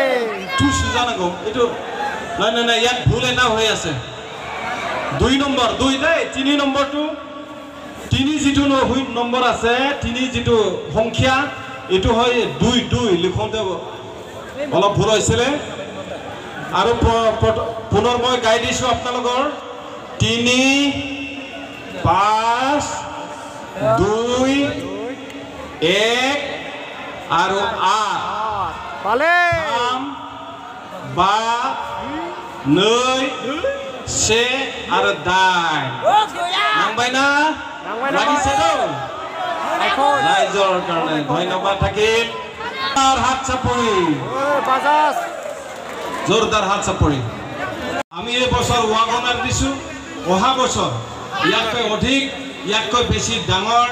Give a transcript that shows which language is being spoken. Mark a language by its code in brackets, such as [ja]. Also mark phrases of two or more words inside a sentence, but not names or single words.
[as] তুই সুজানা গো এইটো নাই ইয়াত ভুল এটা হৈ আছে 2 নম্বৰ 2 দেই 3 নম্বৰটো 3 যিটো নম্বৰ আছে 3 যিটো সংখ্যা এইটো হয় 2 লিখোঁতে অলপ ভুল হৈছিলে আৰু পুনৰ মই গাই দিছোঁ আপোনালোকৰ 3 5 2 1 আৰু 8 পালে 3 2 [brx] से आरो दाइन नांबाय [as] ना লাগিছে তো ৰাইজৰ কাৰণে ধন্যবাদ থাকিল হাত চাপৰি জোৰদাৰ হাত চাপৰি আমি এই বছৰ ৱাগনাৰ দিছোঁ অহা বছৰ ইয়াতকৈ অধিক ইয়াতকৈ বেছি ডাঙৰ